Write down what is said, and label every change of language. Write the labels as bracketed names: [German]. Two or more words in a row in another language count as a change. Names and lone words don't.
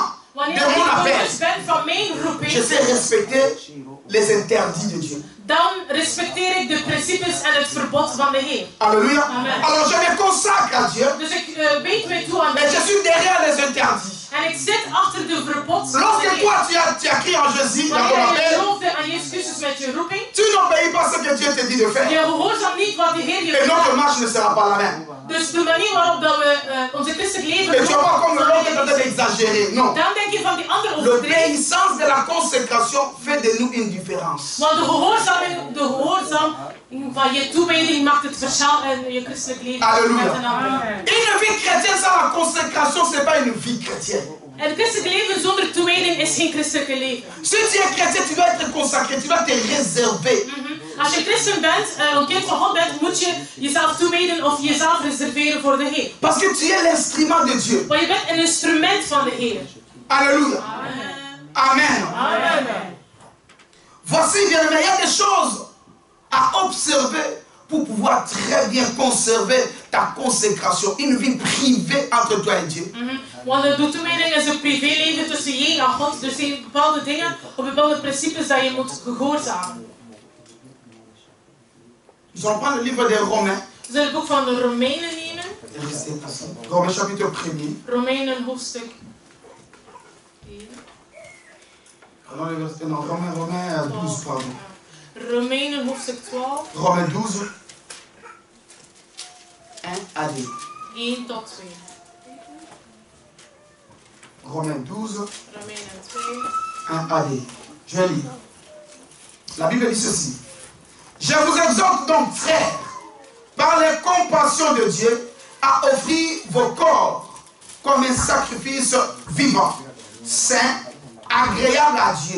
[Dutch] Wanneer [French] de mon [Dutch] ik [French] appel, [Dutch] bewust ben van mijn roeping, [French] je sais respecter les interdits de Dieu. [Dutch] dan respecteer ik de principes en het verbod van de Heer. [French] Alléluia. Amen. Alors je me consacre à Dieu [Dutch] Dus ik weet mij toe aan [French] et je [Dutch] de [French] suis derrière les interdits. [Dutch] En ik zit achter de verbod. [French] Lorsque toi tu as crié en Jésus dans ton [Dutch] Wanneer je [French] appel, [Dutch] geloofde aan Jezus Christus met je roeping, [French] tu n'obéis pas ce que Dieu te dit de [Dutch] je [French] faire. [Dutch] gehoorzaamt niet wat de Heer je [French] Et notre [Dutch] vraagt. [French] marche ne sera pas la même. [Dutch] Dus de manier waarop dat we onze christelijk leven [French] Et tu vas pas comme [Dutch] zal [French] l'autre est en [Dutch] niet- [French] train d'exagérer. Non. [Dutch] dan denk je van die andere overtreding. [French] L'obéissance de la consécration fait de nous une différence. [Dutch] Want de gehoorzaam van je toewijding maakt het verschil in je christelijk leven. [French] Alléluia. [Dutch] Met een ander. [French] Une vie chrétienne sans la consécration, ce n'est pas une vie chrétienne. [Dutch] En het christelijk leven zonder toewijding is geen christelijke leven. [French] Si tu es chrétien, tu dois être consacré, tu dois te réserver. [Dutch] Als je christen bent, een kind van God bent, moet je jezelf toewijden of jezelf reserveren voor de Heer. [French] Parce que tu es l'instrument de Dieu. [Dutch] Want je bent een instrument van de Heer. [French] Alléluia. Amen. Amen. Voici, bien aimé, il y a des choses à observer pour pouvoir très bien conserver ta consécration. Une vie privée entre toi et Dieu. [Dutch] Want de toewijding is een privéleven tussen je en God. Dus er zijn bepaalde dingen of bepaalde principes dat je moet gehoorzamen. [French] Nous allons prendre le livre des Romains. [Dutch] We zullen het boek van de Romeinen nemen. [French] Romains chapitre 1er. [Dutch] Romeinen hoofdstuk 1. [French] Non, Romains 12, pardon. [Dutch] Romeinen hoofdstuk 12. [French] Romains 12, 1 à 2. [Dutch] 1 tot 2. [French] Romains 12, [Dutch] Romeinen 2. [French] 1 à 2. Je lis. La Bible dit ceci. Je vous exhorte donc, frères, par les compassions de Dieu, à offrir vos corps comme un sacrifice vivant, saint, agréable à Dieu.